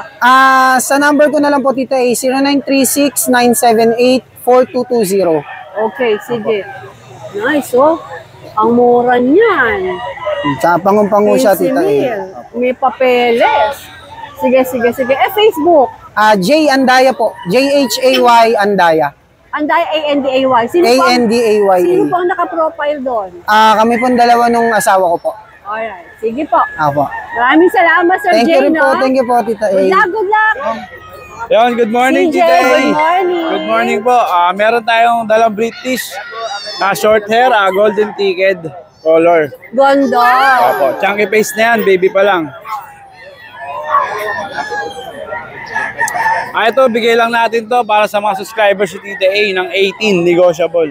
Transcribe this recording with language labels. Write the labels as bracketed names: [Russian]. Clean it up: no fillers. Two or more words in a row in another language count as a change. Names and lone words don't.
[Filipino] Sa number ko na lang po, Tita A, 0936-978-4220. Okay, sige. Nice, oh. Ang mura niyan. Sa pangun-pangu siya, Tita A. 15,000. May papeles. Sige. Facebook. J Andaya po. J-H-A-Y Andaya. Anday, A-N-D-A-Y. Sino A-N-D-A-Y-A. Sino pang nakaprofile doon? Kami po dalawa nung asawa ko po. Alright. Sige po. Ako. Maraming salamat, Sir [English] Thank Jay, you rin [Filipino] no? po. [English] Thank you [Filipino] po, Tita A. [English] Good luck. Yon, good morning, CJ, Tita A. good morning. Good morning po. [Filipino] Meron tayong dalang British na [English] short hair, golden ticket color. [Filipino] Ganda. Opo, [English] chunky face [Filipino] na yan, baby pa lang. Ito, bigay lang natin to para sa mga subscribers si Tita A ng 18, negotiable.